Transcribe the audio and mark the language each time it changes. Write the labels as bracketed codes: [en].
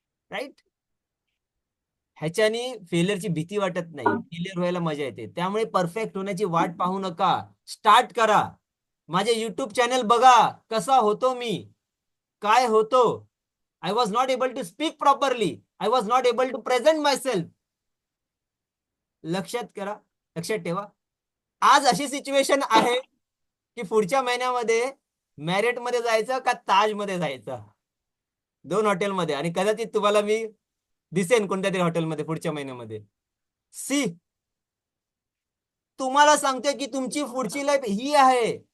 [mr] Right? ह्याच्यानी फेलियरची भीती वाटत नाही, फेलियर व्हायला मजा येते. त्यामुळे परफेक्ट होण्याची वाट पाहू नका, स्टार्ट करा. माझे युट्यूब चॅनल बघा, कसा होतो मी, काय होतो. [en] I was not able to speak properly, I was not able to present myself. [mr] लक्षात करा, लक्षात ठेवा. आज अशी सिच्युएशन आहे की पुढच्या महिन्यामध्ये मॅरियट मध्ये जायचं का ताज मध्ये जायचं, 2 हॉटेलमध्ये. आणि कदाचित तुम्हाला मी दिसेन कोणत्या तरी हॉटेलमध्ये पुढच्या महिन्यामध्ये. सी, तुम्हाला सांगते की तुमची पुढची लाईफ ही आहे.